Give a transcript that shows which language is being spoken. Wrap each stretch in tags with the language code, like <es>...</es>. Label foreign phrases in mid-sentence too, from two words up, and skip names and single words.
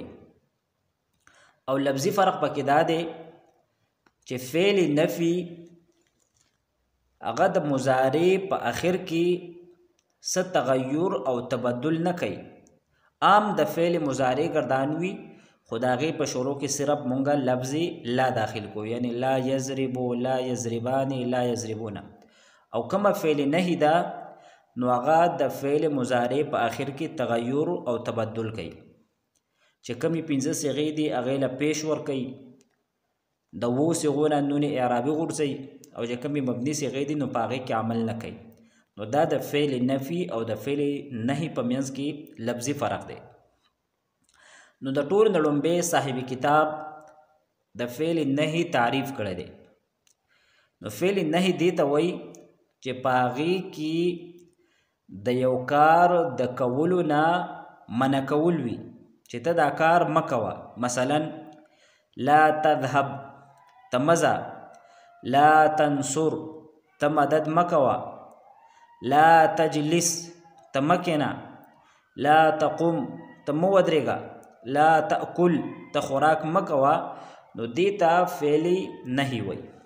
<ps>او لفظي فرق پکې دا دی چې فعل نفي هغه د مضارع په آخر کې څه تغیر او تبدل نه کوي. عام د فعل مضارع ګردانوي، خو د هغې په شروع کې صرف مونږه لفظ لا داخل کو، یعنی</ps> <ar>لا یضربو، لا یضربانې، لا یضربون.</ar> <ps>او کومه فعل نهي ده نو هغه د فعل مضارع په آخر کې تغیر او تبدل کوي. چې کومې 5 صیغې دي هغې له پیش ورکوي، د 7 صیغو نه نون اعرابي غورځوي، او چې کومې مبني صیغې دي نو په هغې کې عمل نه کوي. نو دا د فعل نفي او د فعل نهي په منځ کې لفظي فرق دی. نو د ټولو نه لومبی صاحب کتاب د فعل نهي تعریف کړی دی. نو فعل نهي دې ته وایي چې په هغې کې د یو کار د کولو نه منع کول وي، چې ته دا کار مه کوه.</ps> <ar>مثلا لا تذهب،</ar> <ps>ته مه ځه.</ps> <ar>لا تنصر،</ar> <ps>ته مدد مه کوه.</ps> <ar>لا تجلس،</ar> <ps>ته مه کښېنه.</ps> <ar>لا تقم،</ar> <ps>ته مه ودرېږه.</ps> <ar>لا تأکل،</ar> <ps>ته خوراک مه کوه. نو دې ته فعل نهي وایي.</ps>